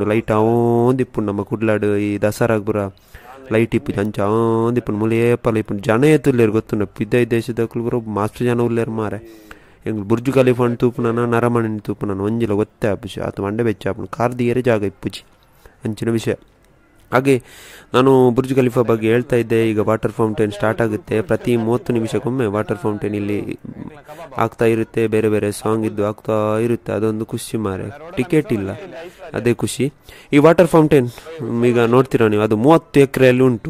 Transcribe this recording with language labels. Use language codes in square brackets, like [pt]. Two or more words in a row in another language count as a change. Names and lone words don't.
[tcy] ಲೈಟ್ ಆವೊಂದಿಪ್ಪು ನಮ್ಮ ಕುಡ್ಲಾಡು ಈ ದಸರಾಗ ಪುರ ಲೈಟ್ ಇಪ್ಪು ಅಂಚೆ ಆವೊಂದಿಪ್ಪು ಮುಲೇಪಲ್ಲ ಇಪ್ಪು. ಜನ ಎತ್ತುಲ್ಲೇರು ಗೊತ್ತುಂಡ, ಪಿದ್ದ ದೇಶದಕ್ಕೂ ಪುರ ಮಸ್ತ್ ಜನ ಉಲ್ಲೇರು ಮಾರೆ. ಎಂಗ್ ಬುರ್ಜ್ ಖಲೀಫಾ ತೂಪು ನಾನು ನರಮಣಿ ತೂಪು ನಾನು ಒಂಜಿಲ ಗೊತ್ತೇ ಆಪುಜಿ ಆತ ಮಂಡೆ ಬೆಚ್ಚ ಆಪುನು ಕಾರ್ದಿಯರೆ ಜಾಗ ಇಪ್ಪುಜಿ ಅಂಚಿನ ವಿಷಯ. [kn] ಹಾಗೆ ನಾನು ಬುರ್ಜ್ ಖಲೀಫಾ ಬಗ್ಗೆ ಹೇಳ್ತಾ ಇದ್ದೆ. ಈಗ [en] water fountain start [kn] ಆಗುತ್ತೆ, ಪ್ರತಿ 30 ನಿಮಿಷಕ್ಕೊಮ್ಮೆ [en] water fountain [kn] ಇಲ್ಲಿ ಆಗ್ತಾ ಇರುತ್ತೆ. ಬೇರೆ ಬೇರೆ ಸಾಂಗ್ ಇದ್ದು ಆಗ್ತಾ ಇರುತ್ತೆ. ಅದೊಂದು ಖುಷಿ ಮಾರೆ. ಟಿಕೆಟ್ ಇಲ್ಲ, ಅದೇ ಖುಷಿ. ಈ [en] water fountain [kn] ಈಗ ನೋಡ್ತೀರಾ ನೀವು, ಅದು 30 ಎಕರೆಯಲ್ಲಿ ಉಂಟು.